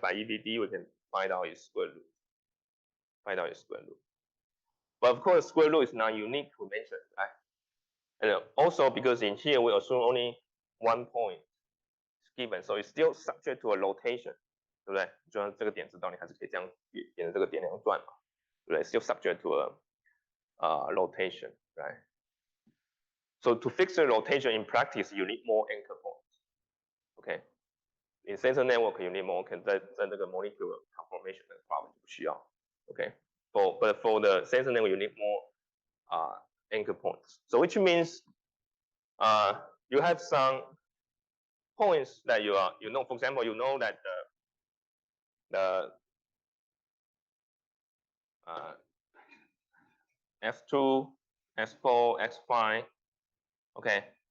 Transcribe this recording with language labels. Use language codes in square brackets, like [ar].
[en] By EVD, we can find out its square root. Find out its square root. But of course, square root is not unique to mention, right? And also because in here we assume only one point is given, so it's still subject to a rotation, [zh] 对不对？就像这个点知道，你还是可以这样沿着这个点两转嘛，对不对 ？ [en] Still subject to a rotation, right? So to fix the rotation in practice, you need more anchor points. Okay. In sensor network, you need more. [zh] 在这个 molecular conformation 的 problem 不需要。 [en] Okay. But for the sensor network, you need more anchor points. So which means you have some points that you know. For example, you know that the S2, S4, S5, okay.